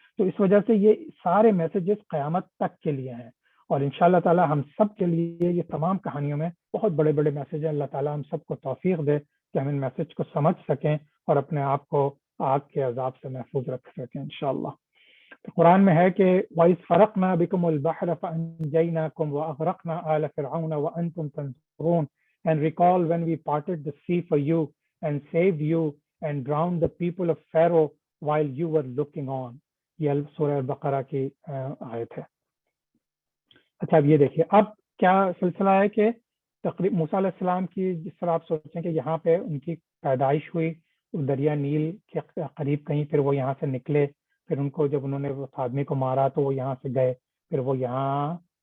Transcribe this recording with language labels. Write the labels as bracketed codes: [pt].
[ur] تو اس وجہ سے یہ سارے میسیجز قیامت تک کے لیے ہیں, اور انشاءاللہ تعالی ہم سب کے لیے یہ تمام کہانیوں میں بہت بڑے بڑے میسیج ہیں. اللہ تعالی ہم سب کو توفیق دے کہ ہم ان میسیج کو سمجھ سکیں اور اپنے آپ کو آگ کے عذاب سے محفوظ رکھ سکیں انشاءاللہ. تو قرآن میں ہے کہ [ar] وَإِذْ فَرَقْنَا بِكُمُ الْبَحْرَ فَأَنْجَيْنَاكُمْ وَأَغْرَقْنَا آلَ فِرْعَوْنَ وَأَنْتُمْ تَنْظُرُونَ [en] And recall when we parted the sea for you and saved you and drowned the people of Pharaoh while you were looking on. [ur] یہ سورہ بقرہ کی آیت ہے. اچھا, اب یہ دیکھیے اب کیا سلسلہ ہے کہ موسیٰ علیہ السلام کی, جس طرح آپ سوچیں کہ یہاں پہ ان کی پیدائش ہوئی دریا نیل کے قریب کہیں, پھر وہ یہاں سے نکلے, پھر ان کو جب انہوں نے اس آدمی کو مارا تو وہ یہاں سے گئے, پھر وہ یہاں